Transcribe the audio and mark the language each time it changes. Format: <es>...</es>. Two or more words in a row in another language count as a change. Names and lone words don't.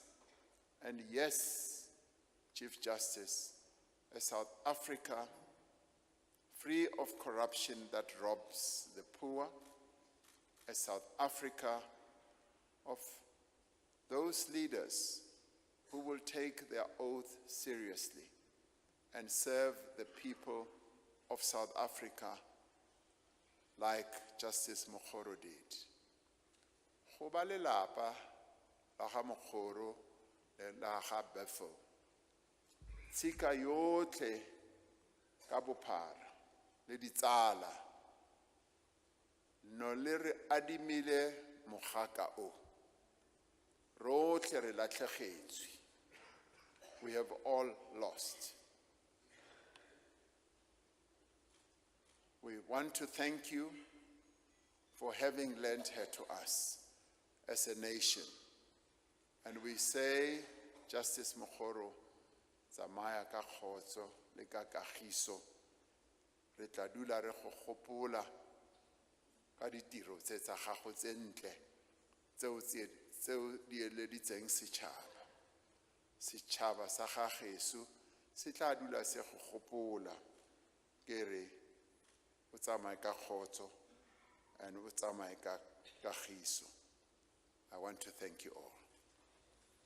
<en>And yes, Chief Justice, a South Africa free of corruption that robs the poor, a South Africa of those leaders who will take their oath seriously and serve the people of South Africa like Justice Mokgoro did.</en> <tn>Go ba lelapa la ga Mokgoro le la ga Buffel, tshika yotlhe ka bophara le ditsala, no le re adimile mogaka o, rotlhe re latlhegetswe.</tn> <en>We have all lost. We want to thank you for having lent her to us as a nation. And we say,</en> <tn>Justice Mokgoro, tsamaya ka kgotso le ka kagiso, re tla dula re go gopola ka ditiro tse tsa gago tse ntle tseo di eleditseng setšhaba. Setšhaba sa gageso se tla dula se go gopola ke re o tsamaye ka kgotso and o tsamaye ka kagiso.</tn> <en>I want to thank you all.</en>